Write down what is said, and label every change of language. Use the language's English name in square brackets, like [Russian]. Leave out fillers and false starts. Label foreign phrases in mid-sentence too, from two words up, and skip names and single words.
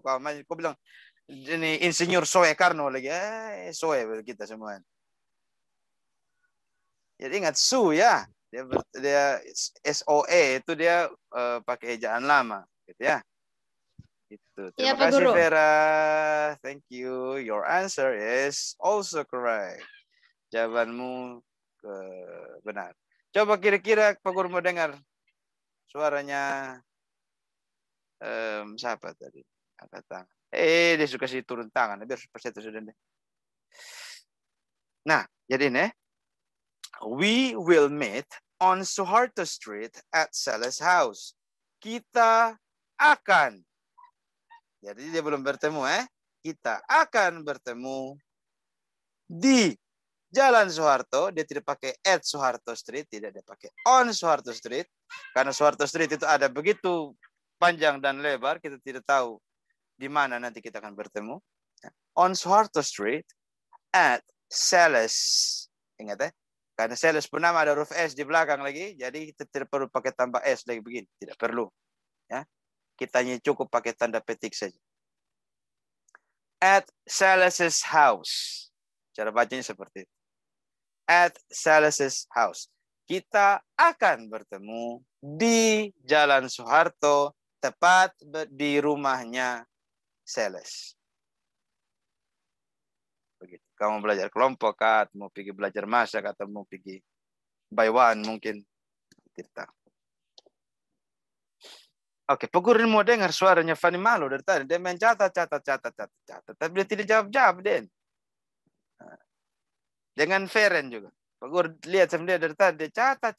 [Indonesian] Kau bilang ini Insinyur Soekarno lagi. Soe kita semua. Jadi ingat Su ya. Dia SOE itu dia pakai ejaan lama, gitu ya. Itu. Terima kasih Guru. Vera. [English] Thank you. Your answer is also correct. [Indonesian] Jawabanmu benar. Coba kira-kira Pak Guru mau dengar suaranya siapa tadi? Angkat tangan. Dia suka sih turun tangan. Biar persetu sudah deh. Nah, jadi ini. [English] We will meet on Suharto Street at Seles House. [Indonesian] Kita akan. Jadi dia belum bertemu Kita akan bertemu di Jalan Soeharto. Dia tidak pakai [English] at Soeharto Street, [Indonesian] tidak dia pakai [English] on Soeharto Street. [Indonesian] Karena Soeharto Street itu ada begitu panjang dan lebar, kita tidak tahu di mana nanti kita akan bertemu. [English] On Soeharto Street at Seles. [Indonesian] Ingat karena Seles pun nama ada huruf S di belakang lagi, jadi kita tidak perlu pakai tambah S lagi begini, tidak perlu. Ya, kita hanya cukup pakai tanda petik saja. [English] At Seles's house, [Indonesian] cara bacanya seperti itu. [English] At Seles's house, [Indonesian] kita akan bertemu di Jalan Soeharto, tepat di rumahnya Seles. Begitu. Kamu belajar kelompok kah, atau mau pergi belajar masak, atau mau pergi [English] by one [Indonesian] mungkin. Tidak tahu. Oke, Pak Guru mau dengar suaranya Fanny Malo dari tadi. Dia main catat. Tapi dia tidak jawab, Den. Dengan Feren juga. Pak Guru lihat sama dia dari tadi. Dia catat.